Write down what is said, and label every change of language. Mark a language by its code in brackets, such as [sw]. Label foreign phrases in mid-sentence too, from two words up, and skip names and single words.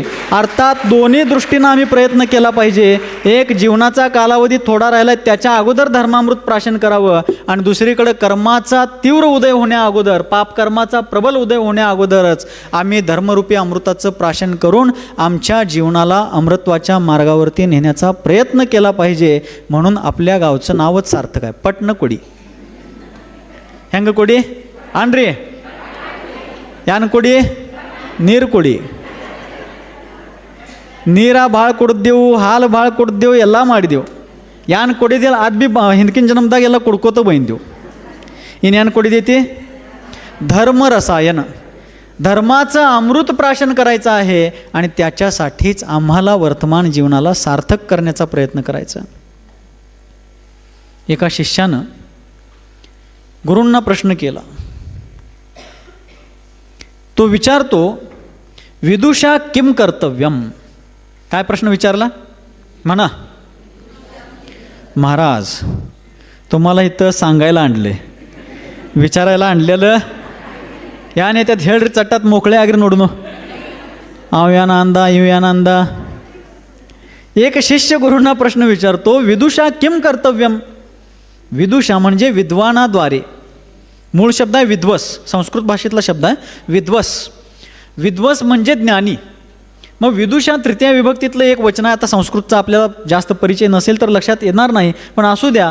[mr] अर्थात दोन्ही दृष्टीनं आम्ही प्रयत्न केला पाहिजे. एक, जीवनाचा कालावधी थोडा राहिला त्याच्या अगोदर धर्मामृत प्राशन करावं आणि दुसरीकडे कर्माचा तीव्र उदय होण्या अगोदर, पाप कर्माचा प्रबल उदय होण्या अगोदरच आम्ही धर्मरूपी अमृताचं प्राशन करून आमच्या जीवनाला अमृतत्वाच्या मार्गावरती नेण्याचा प्रयत्न केला पाहिजे. म्हणून आपल्या गावचं नावच सार्थक आहे, पटणं कुडी. [kn] ಹೆಂಗೆ ಕೊಡಿ ಅನ್ರಿ ಯಾನ್ ಕೊಡಿ ನೀರು ಕೊಡಿ. ನೀರ ಭಾಳ ಕುಡ್ದೇವು, ಹಾಲು ಭಾಳ ಕುಡ್ದೇವು, ಎಲ್ಲ ಮಾಡಿದೆವು. ಯಾನ್ ಕೊಡಿದಿಲ್ಲ ಅದು ಬಿ ಹಿಂದಕಿನ ಜನ್ಮದಾಗ ಎಲ್ಲ ಕುಡ್ಕೋತ ಬಂದೆವು. ಇನ್ನೇನು ಕೊಡಿದೈತಿ? [mr] धर्म रसायन, धर्माचं अमृत प्राशन करायचं आहे आणि त्याच्यासाठीच आम्हाला वर्तमान जीवनाला सार्थक करण्याचा प्रयत्न करायचा. एका शिष्यानं गुरूंना प्रश्न केला. तो विचारतो, [sa] विदुषा किम कर्तव्यम. [mr] काय प्रश्न विचारला म्हणा? महाराज तुम्हाला इथं सांगायला आणले, विचारायला आणलेलं या नेत्यात [kn] ಹೇಳ್ರಿ ಚಟ್ಟಾತ್ [mr] मोकळे [kn] ಆಗಿರಿ ನೋಡುನು ಅವ ಯಾನ ಅಂದ ಇವ ಯಾನ ಅಂದ. [mr] एक शिष्य गुरूंना प्रश्न विचारतो, [sa] विदुषा किम कर्तव्यम. [mr] विदुषा म्हणजे विद्वानाद्वारे, मूळ शब्द आहे विद्वस, संस्कृत भाषेतला शब्द आहे विद्वस. विद्वस म्हणजे ज्ञानी. मग विदुषा तृतीय विभक्तीतलं एक वचन आहे. आता संस्कृतचा आपल्याला जास्त परिचय नसेल तर लक्षात येणार नाही, पण असू द्या.